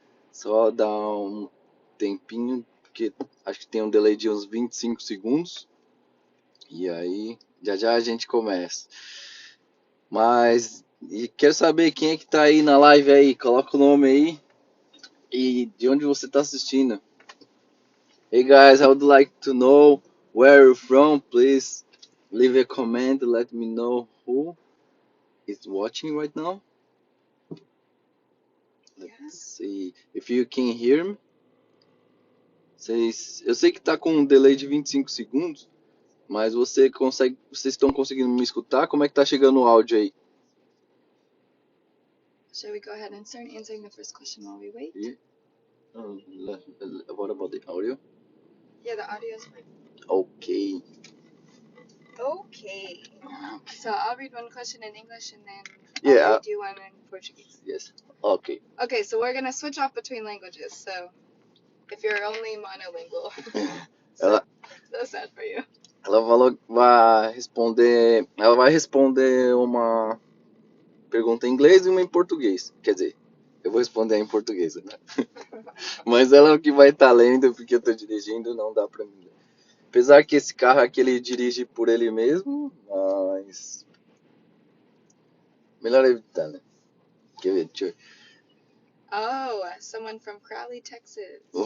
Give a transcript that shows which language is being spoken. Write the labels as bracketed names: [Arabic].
[Portuguese] Só dar um tempinho, porque acho que tem um delay de uns 25 segundos. E aí, já a gente começa. Mas, e quero saber quem é que tá aí na live aí, coloca o nome aí e de onde você tá assistindo. [English] Hey guys, I would like to know where you're from, please leave a comment, let me know who is watching right now. Let's see if you can hear me. [Portuguese] Eu sei que tá com um delay de 25 segundos, mas vocês estão conseguindo me escutar? Como é que tá chegando o áudio aí? [English] Shall we go ahead and start answering the first question while we wait? Yeah. What about the audio? Yeah, the audio is fine. Okay. Okay. So I'll read one question in English and then Yeah. I'll read you one in Portuguese. Yes. Okay. Okay, so we're gonna switch off between languages. So if you're only monolingual, so sad for you. [Portuguese] Ela falou que ela vai responder uma pergunta em inglês e uma em português. Quer dizer, eu vou responder em português, né? Mas ela é o que vai estar lendo, porque eu tô dirigindo, não dá pra mim ler. Apesar que esse carro aqui ele dirige por ele mesmo, mas melhor evitar, né? Quer ver? Deixa eu... [English] Oh, someone from Crowley, Texas.